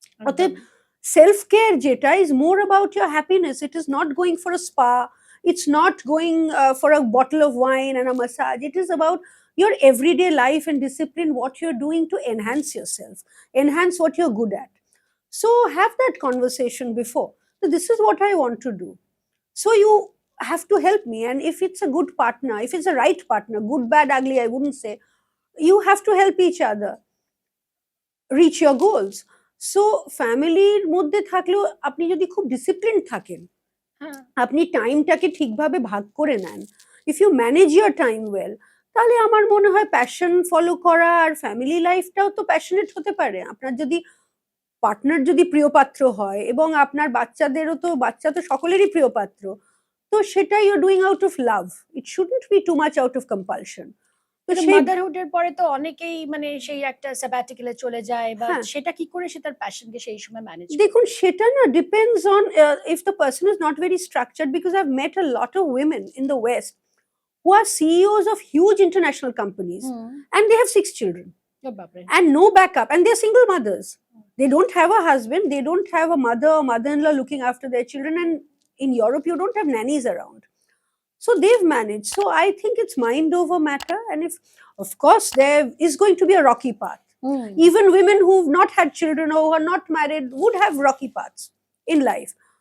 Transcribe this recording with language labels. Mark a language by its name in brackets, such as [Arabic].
[Bangla] অতএব self care যেটা [English] Is more about your happiness, it is not going for a spa, it's not going for a bottle of wine and a massage, it is about your everyday life and discipline, what you're doing to enhance yourself, enhance what you're good at. So have that conversation before. So this is what I want to do. So you have to help me. And if it's a good partner, if it's a right partner, good, bad, ugly, I wouldn't say, you have to help each other reach your goals. [Bangla] So ফ্যামিলির মধ্যে থাকলেও আপনি যদি খুব discipline থাকেন, আপনি টাইমটাকে ঠিকভাবে ভাগ করে নেন, [English] if you manage your time well, [Bangla] তাহলে আমার মনে হয় প্যাশন ফলো করা আর ফ্যামিলি লাইফটাও তো প্যাশনেট হতে পারে। আপনার যদি পার্টনার যদি প্রিয় পাত্র হয়, এবং আপনার বাচ্চাদেরও তো, বাচ্চা তো সকলেরই প্রিয় পাত্র, তো সেটা [English] You doing out of love, it shouldn't be too much out of compulsion. [Bangla] তো সেই মাদারহুডের পরে তো অনেকেই মানে সেই একটা স্যাবাটিক্যালে চলে যায়, বা হ্যাঁ, সেটা কি করে সে তার প্যাশনকে সেই সময় ম্যানেজ দেখুন সেটা না [English] Depends on if the person is not very structured, because I have met a lot of women in the west who are CEOs of huge international companies, and they have 6 children and no backup, and they're single mothers. They don't have a husband, they don't have a mother or mother-in-law looking after their children, and in Europe you don't have nannies around. So they've managed. So I think it's mind over matter, and if, of course, there is going to be a rocky path. Even women who've not had children or who are not married would have rocky paths in life.